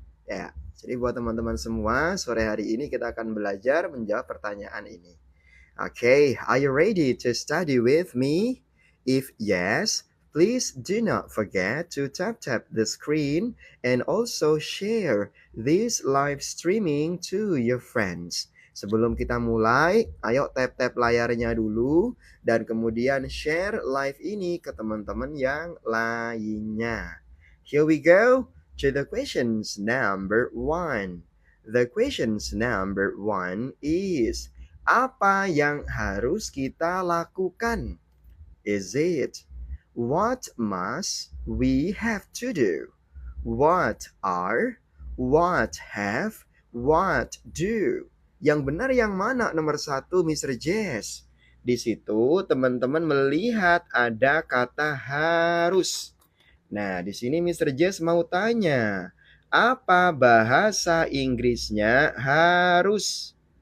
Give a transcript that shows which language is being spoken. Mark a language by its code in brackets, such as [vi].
[id] Ya, jadi buat teman-teman semua, sore hari ini kita akan belajar menjawab pertanyaan ini. [en] Okay, are you ready to study with me? If yes, please do not forget to tap the screen and also share this live streaming to your friends. [id] Sebelum kita mulai, ayo tap layarnya dulu dan kemudian share live ini ke teman-teman yang lainnya. [en] Here we go to the questions number 1. The questions number 1 is [id] apa yang harus kita lakukan? [en] Is it what must we have to do? What are, what have, what do? [id] Yang benar yang mana nomor 1, Mr. Jess? Di situ teman-teman melihat ada kata harus. Nah, di sini Mr. Jess mau tanya, apa bahasa Inggrisnya harus?